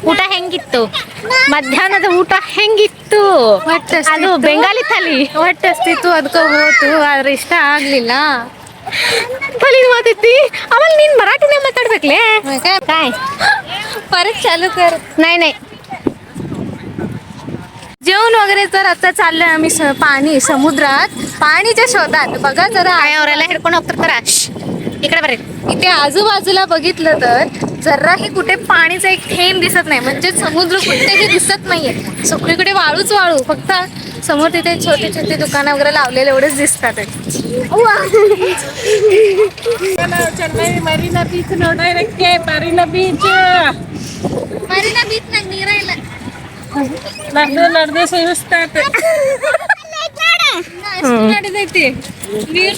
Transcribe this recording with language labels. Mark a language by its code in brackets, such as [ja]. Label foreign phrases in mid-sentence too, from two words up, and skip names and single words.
[kn] ಊಟ ಹೆಂಗಿತ್ತು? ಮಧ್ಯಾಹ್ನದ ಊಟ ಹೆಂಗಿತ್ತು? ಅದು ಬೆಂಗಾಲಿ ಥಾಲಿ ಹೊಟ್ಟೆಸ್ತಿತ್ತು, ಅದಕ್ಕೆ ಹೋತು, ಆದ್ರೆ ಇಷ್ಟ ಆಗ್ಲಿಲ್ಲ. ಥಾಲಿ ಮಾತೈತಿ. ಆಮೇಲೆ ನೀನ್ ಮರಾಠಿನೇ ಮಾತಾಡ್ಬೇಕ್ಲೆ. [mr] काय परत चालू कर. नाही. जेवण वगैरे तर आता चाललंय आम्ही पाणी समुद्रात पाणीच्या शोधात. बघा जरा [kn] ಅವರೆಲ್ಲ ಹಿಡ್ಕೊಂಡು ಹೋಗ್ತಿರ್ತಾರ. [mr] इकडे बरे. इथे आजूबाजूला बघितलं तर जराही कुठे पाणीचा एक थेंब दिसत नाही, म्हणजे समुद्र कुठेही दिसत नाहीये. सगळीकडे वाळूच वाळू. फक्त समोर तिथे छोटे छोटे दुकानं वगैरे लावलेले एवढेच दिसतात. [kn] ಮರೀನಾ ಬೀಚ್ ನೋಡೋದಕ್ಕೆ. ಮರೀನಾ ಬೀಚ್ ನಾಗ ನೀರ ಇಲ್ಲ. ನಡೆದು ಸುರಿಸ್ತಾತೆ. ನಡೆದೈತಿ ನೀರ್